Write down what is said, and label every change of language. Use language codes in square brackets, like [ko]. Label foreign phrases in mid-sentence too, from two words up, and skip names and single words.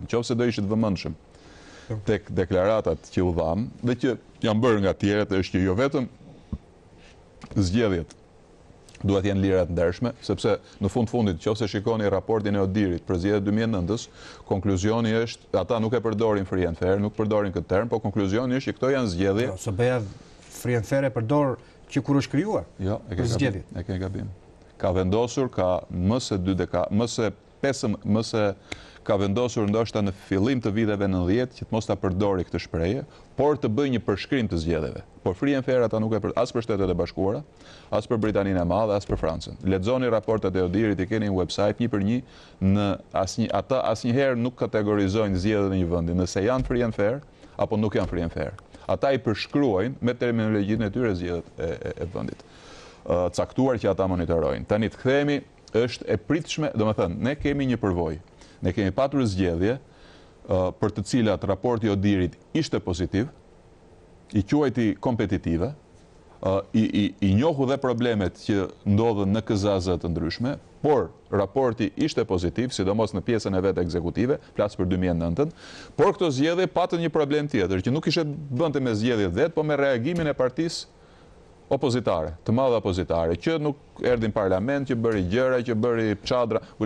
[sq] Nëse do ishit vëmendshëm tek deklaratat që u dham dhe që janë bërë nga tjerët, është që jo vetëm zgjedhjet duhet jenë lira të ndershme, sepse në fundit, nëse shikoni raportin e Odirit për zgjedhjet 2009-s, konkluzioni është, ata nuk e përdorin [en] free and fair, [sq] nuk përdorin këtë term, po konkluzioni është që këto janë zgjedhje. Jo, SBA [en] free and fair [sq] e përdor që kur është krijuar. Jo, e ke gabim. Ka vendosur ka ka vendosur ndoshta në fillim të viteve 90 që të mos ta përdori këtë shprehje, por të bëjë një përshkrim të zgjedhjeve. Por [en] free and fair [sq] ata nuk e as për Shtetet e Bashkuara, as për Britaninë e Madhe, as për Francën. Lexoni raportet e Odirit, i keni në website një për një, ata asnjëherë nuk kategorizojnë zgjedhjet në një vendi, nëse janë [en] free and fair [sq] apo nuk janë [en] free and fair. [sq] Ata i përshkruajnë me terminologjinë e tyre zgjedhjet e vendit. Caktuar që ata monitorojnë. Tani të kthehemi, është e pritshme, domethënë, ne kemi një përvojë. Ne kemi patur zgjedhje për të cilat raporti i Odirit ishte pozitiv, i quajti kompetitive, i njohu dhe problemet që ndodhen në KZAZ të ndryshme, por raporti ishte pozitiv, sidomos në pjesën e vetë ekzekutive, flas për 2009-ën, por këto zgjedhje patën një problem tjetër, që nuk ishte bënte me zgjedhjet vetë, po me reagimin e partisë opozitare, të madhe opozitare, që nuk erdhin parlament, që bëri gjëra, që bëri çadra.